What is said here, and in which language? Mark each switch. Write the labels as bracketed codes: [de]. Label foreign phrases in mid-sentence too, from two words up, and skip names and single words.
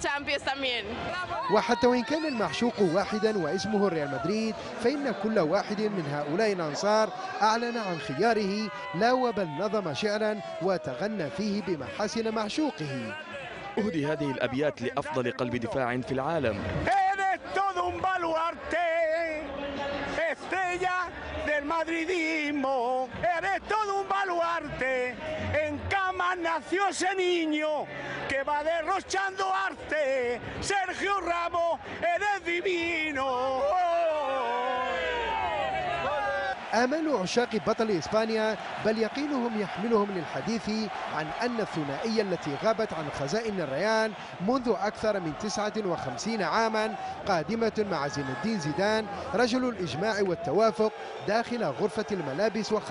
[ar] وحتى وإن كان المعشوق واحدا واسمه ريال مدريد، فإن كل واحد من هؤلاء الأنصار أعلن عن خياره، لا وبل نظم شعرا وتغنى فيه بمحاسن معشوقه. أهدي هذه الأبيات لأفضل قلب دفاع في العالم. [es] del madridismo, eres todo un baluarte, en cama nació ese niño que va derrochando arte, Sergio Ramos, eres divino. [ar] آمال عشاق بطل إسبانيا بل يقينهم يحملهم للحديث عن أن الثنائية التي غابت عن خزائن الريال منذ أكثر من 59 عاما قادمة مع زين الدين زيدان رجل الإجماع والتوافق داخل غرفة الملابس